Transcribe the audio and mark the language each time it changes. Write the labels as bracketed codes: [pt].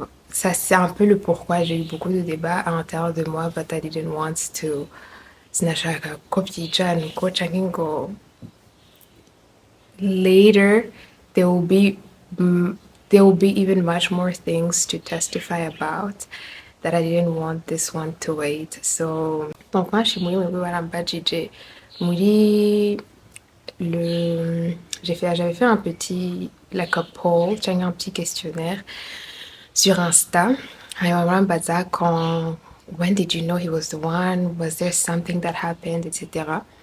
[fr] Ça, c'est un peu le pourquoi j'ai eu beaucoup de débats à l'intérieur de moi, [en] but I didn't want to. [rn] Sinashaka kopyica nuko canke ngo [en] later there will be there will be even much more things to testify about that I didn't want this one to wait. [fr] So donc moi je suis [rn] muri mwebwe barambajije muri [fr] le j'avais fait un petit [en] like a poll, [fr] canke un petit questionnaire sur Insta. [rn] Hanyuma barambaza [fr] quand [en] when did you know he was the one? Was there something that happened, etc.